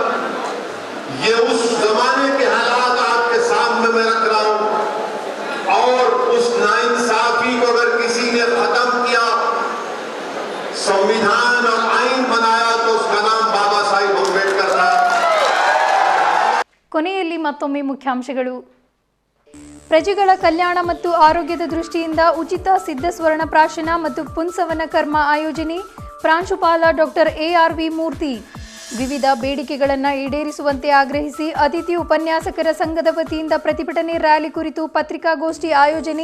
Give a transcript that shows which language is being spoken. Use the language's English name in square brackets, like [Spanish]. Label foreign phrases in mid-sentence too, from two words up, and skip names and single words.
[Hindi] ये उस जमाने के हालात आपके सामने मैं रख रहा हूं। और उस नाइंसाफी को अगर किसी ने खत्म किया, संविधान और आइन बनाया, तो उसका नाम बाबा साहेब अम्बेडकर था। [Kannada] ಕೊನೆಯಲ್ಲಿ ಮತ್ತೊಮ್ಮೆ ಮುಖ್ಯಾಂಶಗಳು. ಪ್ರಜೆಗಳ ಕಲ್ಯಾಣ ಮತ್ತು ಆರೋಗ್ಯದ ದೃಷ್ಟಿಯಿಂದ ಉಚಿತ ಸಿದ್ಧ ಸ್ವರ್ಣ ಪ್ರಾಶನ ಮತ್ತು ಪುಂಸವನ ಕರ್ಮ ಆಯೋಜನೆ. ಪ್ರಾಂಶುಪಾಲ ಡಾಕ್ಟರ್ ARV ಮೂರ್ತಿ. ವಿವಿಧ ಬೇಡಿಕೆಗಳನ್ನು ಈಡೇರಿಸುವಂತೆ ಆಗ್ರಹಿಸಿ ಅತಿಥಿ ಉಪನ್ಯಾಸಕರ ಸಂಘದ ವತಿಯಿಂದ ಪ್ರತಿಭಟನೆ ರ್ಯಾಲಿ ಕುರಿತು ಪತ್ರಿಕಾಗೋಷ್ಠಿ ಆಯೋಜನೆ.